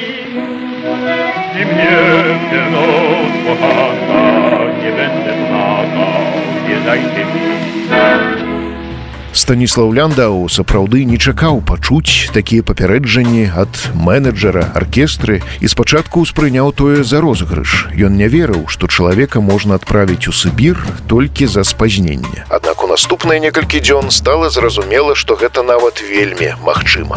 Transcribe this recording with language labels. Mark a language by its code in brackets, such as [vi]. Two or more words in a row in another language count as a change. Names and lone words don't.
[pl] I mnie w tę noc, kochanka, nie będę płakał, wierzajcie mi. [be] Станіслаў Ляндау сапраўды не чакаў пачуць такія папярэджанні ад менеджера аркестры і спачатку ўспрыняў тое за розыгрыш. Ён не верыў, што чалавека можна адправіць у Сібір толькі за спазненне. Аднак у наступныя некалькі дзён стала зразумела, што гэта нават вельмі магчыма.